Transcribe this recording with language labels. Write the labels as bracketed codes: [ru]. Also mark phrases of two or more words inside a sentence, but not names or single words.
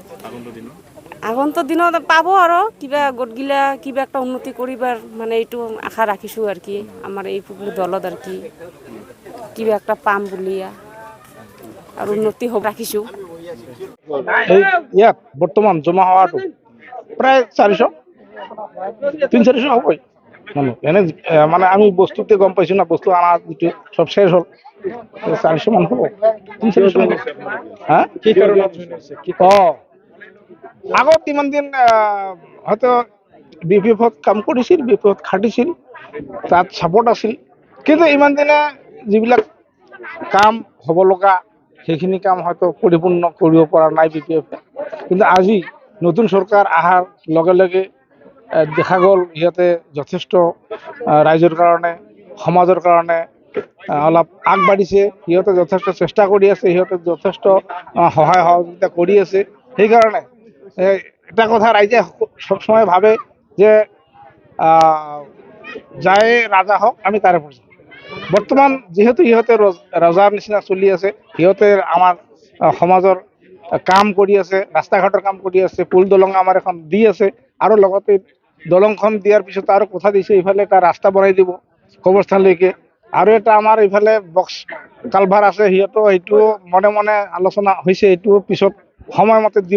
[as] আগন্তুক দিনত পাব আৰু কিবা গোটগিলা কিবা একটা উন্নতি কৰিবাৰ মানে এইটো আশা ৰাখিছো আর কি আমাৰ এই দলত আর কি কিবা একটা পাম বুলিয়া আৰু উন্নতি হ'ব ৰাখিছো ইয়াত বৰ্তমান জমা হওয়াটো প্ৰায় 400-300 হ'বই এনে মানে আমি বস্তুতে গম পাইছো না বস্তু আনা সব শেষ হল 400 মান হ'ব 300 মান হ্যাঁ কি কারণে আগত ইমান দিন হয়তো বিপিএফত কাম কৰিছিল বিপিএফত খাটিছিল তাত সাপোর্ট আছিল কিন্তু ইমান দিনে যিবিলাক কাম হ'ব লগা সেইখিনি কাম হয়তো পরিপূর্ণ কৰিব পৰা নাই বিপিএফে কিন্তু আজি নতুন সরকার আহাৰ লগে লগে দেখা গ'ল ইহঁতে যথেষ্ট ৰাইজৰ কাৰণে সমাজৰ কাৰণে অলপ আগবাঢ়িছে ইহঁতে যথেষ্ট চেষ্টা কৰি আছে ইহঁতে যথেষ্ট সহায় সহযোগিতা কৰি আছে সেইকাৰণে এটা কথা ৰাইজে সবসময় ভাবে যে যায় ৰাজা হওক আমি তাৰে প্ৰজা। বৰ্তমান যিহেতু সিহঁতে ৰজাৰ নিচিনা চলি আছে, সিহঁতে আমাৰ সমাজৰ কাম কৰি আছে, ৰাস্তা ঘাটৰ কাম কৰি আছে, পুল দলং আমাৰ এখন দি আছে, আৰু লগতে দলংখন দিয়াৰ পিছত আৰু কথা দিছে ইফালে এটা ৰাস্তা বনাই দিব কবৰস্থানলৈকে, আৰু এটা আমাৰ ইফালে বক্স কালভাৰ আছে, সিহঁতো সেইটো মনে মনে আলোচনা হৈছে, এইটো পিছত সময়মতে দিব।